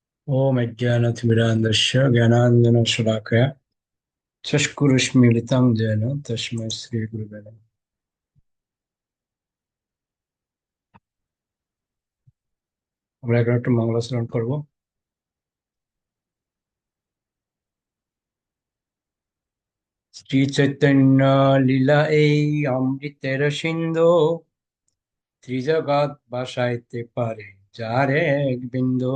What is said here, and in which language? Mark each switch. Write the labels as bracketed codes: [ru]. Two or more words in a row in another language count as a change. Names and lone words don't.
[sa] ओम अज्ञानतिमिरान्धस्य ज्ञानाञ्जनशलाकया चक्षुरुन्मीलितं येन तस्मै श्रीगुरवे नमः। [bn] আমরা এখন একটু মঙ্গলাচরণ করব। শ্রী চৈতন্য লীলা এই অমৃতের সিন্ধু, ত্রিজগৎ ভাসাইতে পারে যার এক বিন্দু।